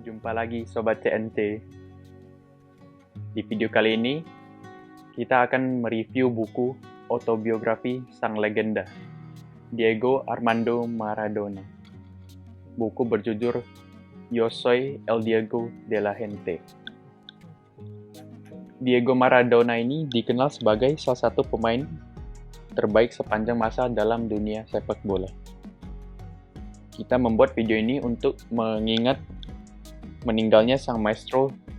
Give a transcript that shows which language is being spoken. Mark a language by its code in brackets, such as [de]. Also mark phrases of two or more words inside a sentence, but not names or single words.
[id] Jumpa lagi Sobat CNC. Di video kali ini, kita akan mereview buku autobiografi sang legenda, Diego Armando Maradona. Buku berjudul Yo Soy El Diego de la Gente. Diego Maradona ini dikenal sebagai salah satu pemain terbaik sepanjang masa dalam dunia sepak bola. Kita membuat video ini untuk mengingat meninggalnya sang maestro.